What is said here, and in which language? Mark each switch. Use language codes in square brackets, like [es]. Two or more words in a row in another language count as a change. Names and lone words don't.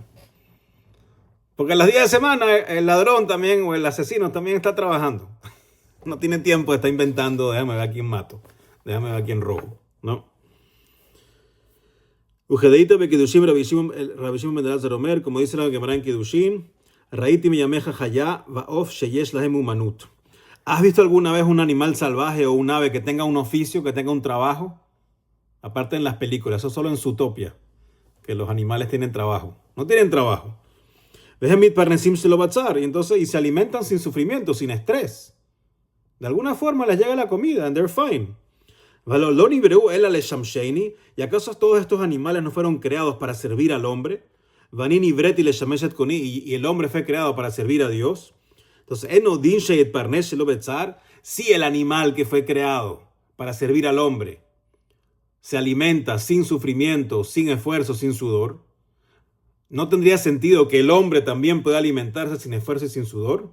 [es] Porque en los días de semana el ladrón también o el asesino también está trabajando. No tiene tiempo de estar inventando, déjame ver a quién mato, déjame ver a quién robo, ¿no? [he] וכדתניא בקידושין רבי שמעון בן אלעזר אומר, [es] como dice la Gemara en Kiddushin, [he] ראית מימיך חיה ועוף שיש להם אומנות. [es] ¿Has visto alguna vez un animal salvaje o un ave que tenga un oficio, que tenga un trabajo? Aparte en las películas, eso solo en Zootopia, que los animales tienen trabajo. No tienen trabajo. Y entonces se alimentan sin sufrimiento, sin estrés. De alguna forma les llega la comida, [en] and they're fine. [es] ¿Y acaso todos estos animales no fueron creados para servir al hombre? Y el hombre fue creado para servir a Dios. Entonces, si el animal que fue creado para servir al hombre se alimenta sin sufrimiento, sin esfuerzo, sin sudor, ¿no tendría sentido que el hombre también pueda alimentarse sin esfuerzo y sin sudor?